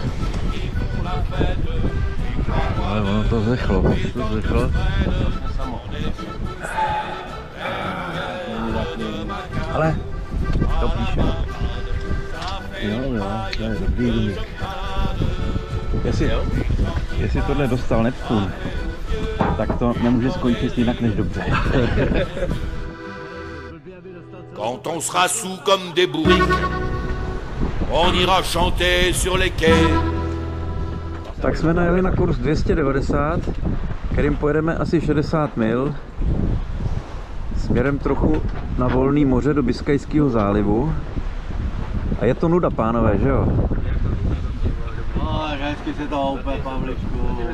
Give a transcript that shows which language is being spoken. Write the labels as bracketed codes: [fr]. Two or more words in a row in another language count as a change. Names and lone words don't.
[cs] Ale ono to zechlo, Ale to píše. Jo, to je dobrý rumík. Jestli tohle dostal Neptun, tak to nemůže skončit jinak než dobře. [fr] Quand on sera sous comme des bourriques, on ira chanter sur les quais. [cs] Tak jsme najeli na kurz 290, kterým pojedeme asi 60 mil. Směrem trochu na volný moře do Biskajského zálivu. A je to nuda, pánové, že jo? No, hezky se to houpe, Pavličku.